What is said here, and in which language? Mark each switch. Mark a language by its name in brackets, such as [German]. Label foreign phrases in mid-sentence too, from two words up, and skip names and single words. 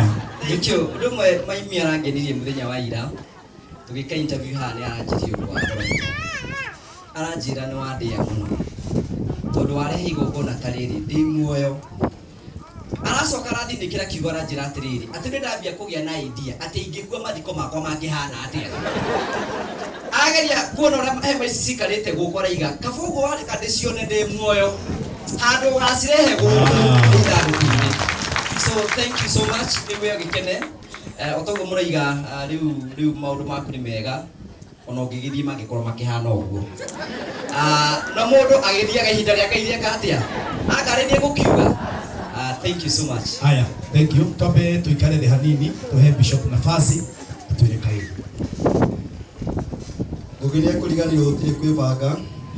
[Kikuyu] Nikio ndumwe maimi arangenirie muthenya wa ira tugika interview haha ni aranjirie kwa aranjira no andia muno tondu warehe igongona tariri ndi muoyo aracoka arathindikira kiugo aranjira atiriri ati nĩ ndambia kũgĩa na idea ati ingĩkua mathiko makwa mangĩhana atĩa ageria kuona ũrĩa hema ici cikarĩte gũkũ araiga kaba ũguo wareka ndĩcione ndĩ muoyo handũ ũgacirehe gũkũ ithandũkũ-inĩ. [English] So thank you so much [Kikuyu] niwe gikene otogo muraiga riu maundu maku ni mega ona ungigithie mangikorwo makihana uguo na mundu agithiaga ihinda rĩa Ngai rĩeka atia akarĩnie gukiuga. [English] Thank you so much. Aya, thank you. [Kikuyu] Tobe tuikare thĩ hanini tuhe bishop nafasi atuire kaĩ. Ngugi nĩ ekũriganĩrwo gũtirĩ kwĩbanga